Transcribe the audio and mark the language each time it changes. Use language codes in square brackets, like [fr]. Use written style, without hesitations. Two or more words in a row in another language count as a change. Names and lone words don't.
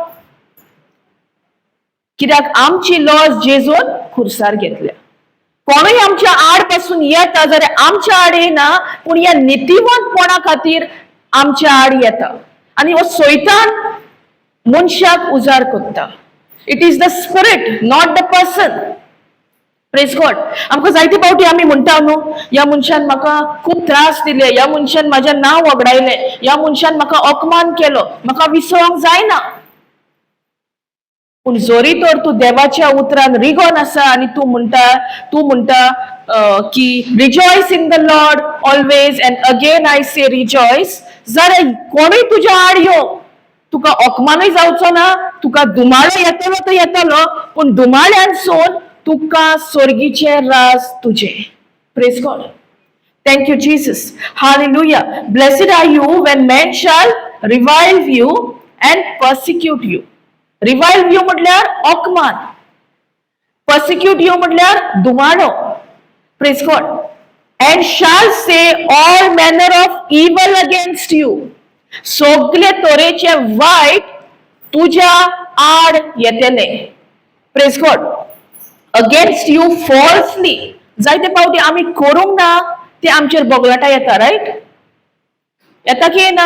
[kok] कित्याक आमची लॉस जेजून खुर्सार घेतल्या. कोणूय आमच्या आड पासून येता जाल्यार आमच्या आड येना पूण ह्या नितीवंतपणा खातीर आमच्या आड येता. आणि हो सैतान मनशाक उजार करता. [en] It is the spirit, not the person. Praise God. [kok] आमकां जायते फावटी आमी म्हणटा न्हू, ह्या मनशान म्हाका खूब त्रास दिले, ह्या मनशान म्हाजें नांव वगडायलें, ह्या मनशान म्हाका अपमान केलो, म्हाका विसरोंक जायना. पूण जोरी तर तूं देवाच्या उतरान रिगोन आसा आनी तूं म्हणटा की [en] rejoice in the Lord always and again I say rejoice, [kok] जाल्यार कोणूय तुज्या आड येवं तुका अपमानूय जावचो ना. तुका दुमाळो येतलो तो येतलो पूण दुमाळ्यांसून तुका स्वर्गीचे राज तुजे. [en] Praise God. Thank you Jesus. Hallelujah. blessed are you when men shall revile you and persecute you. revile you [kok] म्हटल्यार ओकमान. [en] persecute you [kok] म्हटल्यार दुमाळो. [en] Praise God. and shall say all manner of evil against you. [kok] सगळे तरेचे वाईट तुझ्या आड येतले. [en] Praise God. Against you falsely. [kok] जायते फावटी आमी करूंक ना ते आमचेर बोगलाटा येता. राईट? येता की येना?